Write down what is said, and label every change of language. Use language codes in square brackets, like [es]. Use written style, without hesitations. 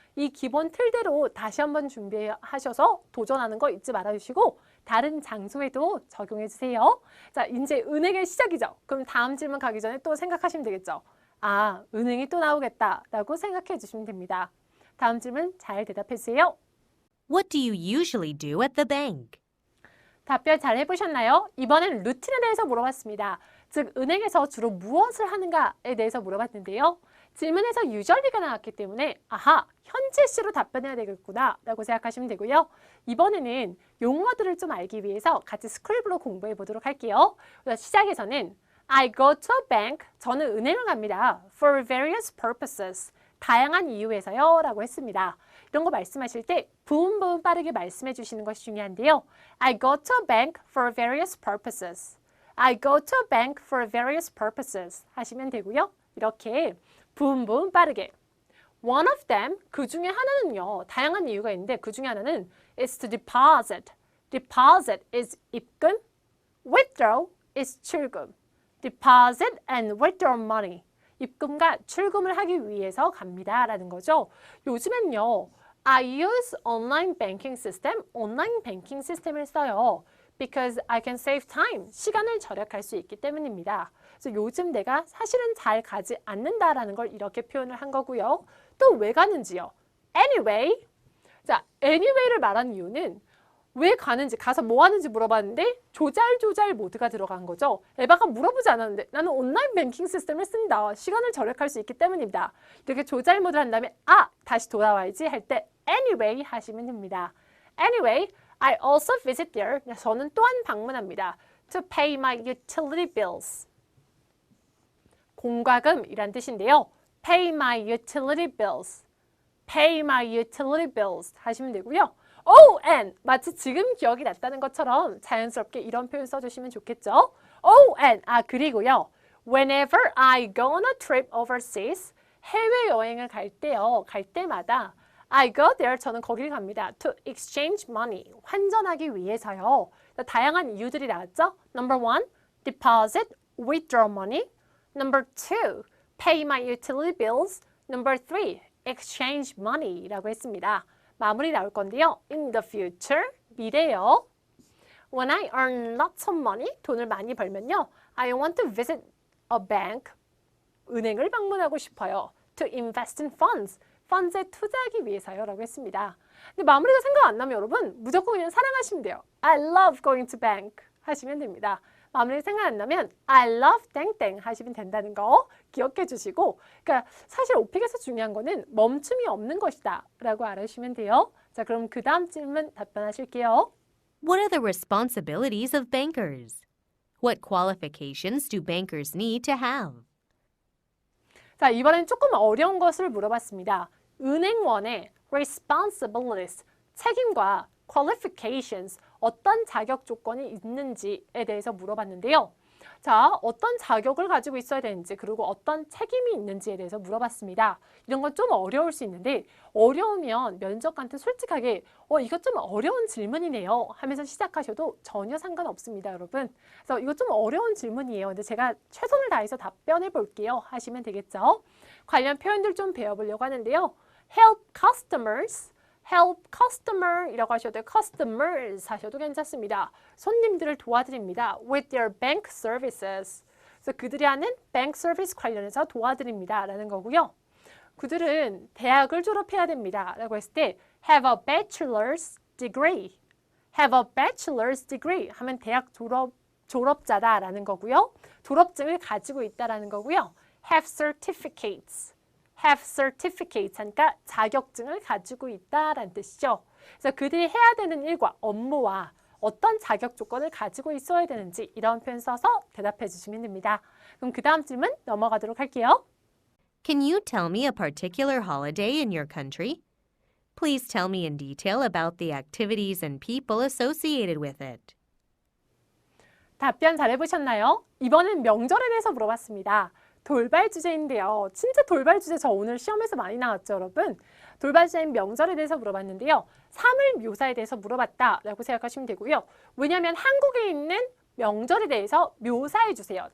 [ko] 이 기본 틀대로 다시 한번 준비하셔서 도전하는 거 잊지 말아주시고 다른 장소에도 적용해 주세요. 자, 이제 은행의 시작이죠. 그럼 다음 질문 가기 전에 또 생각하시면 되겠죠. 아, 은행이 또 나오겠다라고 생각해 주시면 됩니다. 다음 질문 잘 대답해 주세요. [en] What do you usually do at the bank? [ko] 답변 잘 해보셨나요? 이번엔 루틴에 대해서 물어봤습니다. 즉, 은행에서 주로 무엇을 하는가에 대해서 물어봤는데요. 질문에서 usually가 나왔기 때문에 아하, 현재 시로 답변해야 되겠구나 라고 생각하시면 되고요. 이번에는 용어들을 좀 알기 위해서 같이 스크립으로 공부해 보도록 할게요. [en] 시작에서는 I go to a bank, [ko] 저는 은행을 갑니다. [en] For various purposes, [ko] 다양한 이유에서요 라고 했습니다. 이런 거 말씀하실 때 부분 빠르게 말씀해 주시는 것이 중요한데요. [en] I go to a bank for various purposes. I go to a bank for various purposes [ko] 하시면 되고요. 이렇게 부분 빠르게. [en] One of them, [ko] 그 중에 하나는요. 다양한 이유가 있는데 그 중에 하나는 [en] is to deposit. Deposit is 입금. Withdraw is 출금. Deposit and withdraw money. [ko] 입금과 출금을 하기 위해서 갑니다. 라는 거죠. 요즘엔요. [en] I use online banking system. [ko] 온라인 뱅킹 시스템을 써요. [en] Because I can save time. [ko] 시간을 절약할 수 있기 때문입니다. 그래서 요즘 내가 사실은 잘 가지 않는다라는 걸 이렇게 표현을 한 거고요. 또 왜 가는지요? Anyway. 자, anyway를 말한 이유는 왜 가는지, 가서 뭐 하는지 물어봤는데 조잘조잘 모드가 들어간 거죠. 에바가 물어보지 않았는데 나는 온라인 뱅킹 시스템을 쓴다. 시간을 절약할 수 있기 때문입니다. 이렇게 조잘 모드를 한 다음에 다시 돌아와야지 할 때 anyway 하시면 됩니다. [en] Anyway, I also visit there. [ko] 저는 또한 방문합니다. [en] To pay my utility bills. [ko] 공과금이란 뜻인데요. [en] Pay my utility bills. Pay my utility bills [ko] 하시면 되고요. [en] Oh, and [ko] 마치 지금 기억이 났다는 것처럼 자연스럽게 이런 표현 써주시면 좋겠죠. [en] Oh, and [ko] 그리고요. [en] Whenever I go on a trip overseas, 해외여행을 갈 때요. [ko] 갈 때마다 [en] I go there, [ko] 저는 거기를 갑니다. [en] To exchange money, [ko] 환전하기 위해서요. 다양한 이유들이 나왔죠. [en] Number one, deposit, withdraw money. Number two, pay my utility bills. Number three, exchange money [ko] 라고 했습니다. 마무리 나올 건데요. [en] In the future, [ko] 미래요. [en] When I earn lots of money, [ko] 돈을 많이 벌면요. [en] I want to visit a bank, [ko] 은행을 방문하고 싶어요. [en] To invest in funds, funds에 [ko] 투자하기 위해서요. 라고 했습니다. 근데 마무리가 생각 안 나면 여러분 무조건 그냥 사랑하시면 돼요. [en] I love going to bank [ko] 하시면 됩니다. 마무리 생각 안 나면 [en] I love [ko] 땡땡 하시면 된다는 거 기억해 주시고, 그러니까 사실 오픽에서 중요한 거는 멈춤이 없는 것이다 라고 알아주시면 돼요. 자, 그럼 그 다음 질문 답변하실게요. [en] What are the responsibilities of bankers? What qualifications do bankers need to have? [ko] 자, 이번엔 조금 어려운 것을 물어봤습니다. 은행원의 responsibilities, 책임과 qualifications, 어떤 자격 조건이 있는지에 대해서 물어봤는데요. 자, 어떤 자격을 가지고 있어야 되는지, 그리고 어떤 책임이 있는지에 대해서 물어봤습니다. 이런 건 좀 어려울 수 있는데, 어려우면 면접관한테 솔직하게 이거 좀 어려운 질문이네요 하면서 시작하셔도 전혀 상관없습니다, 여러분. 그래서 이거 좀 어려운 질문이에요. 근데 제가 최선을 다해서 답변해 볼게요 하시면 되겠죠. 관련 표현들 좀 배워보려고 하는데요. [en] Help customers, help customer [ko] 이라고 하셔도 돼요. customers 하셔도 괜찮습니다. 손님들을 도와드립니다. [en] with their bank services. [ko] 그래서 그들이 하는 bank service 관련해서 도와드립니다 라는 거고요. 그들은 대학을 졸업해야 됩니다 라고 했을 때 [en] have a bachelor's degree. have a bachelor's degree [ko] 하면 대학 졸업자다 라는 거고요. 졸업증을 가지고 있다라는 거고요. [en] have certificates. [ko] have certificates 하니까 자격증을 가지고 있다라는 뜻이죠. 그래서 그들이 해야 되는 일과 업무와 어떤 자격 조건을 가지고 있어야 되는지 이런 표현 써서 대답해 주시면 됩니다. 그럼 그 다음 질문 넘어가도록 할게요. [en] Can you tell me a particular holiday in your country? Please tell me in detail about the activities and people associated with it. [ko] 답변 잘 해보셨나요? 이번엔 명절에 대해서 물어봤습니다. 돌발 주제인데요. 진짜 돌발 주제 저 오늘 시험에서 많이 나왔죠, 여러분? 돌발 주제인 명절에 대해서 물어봤는데요. 사물 묘사에 대해서 물어봤다라고 생각하시면 되고요. 왜냐하면 한국에 있는 명절에 대해서 묘사해 주세요.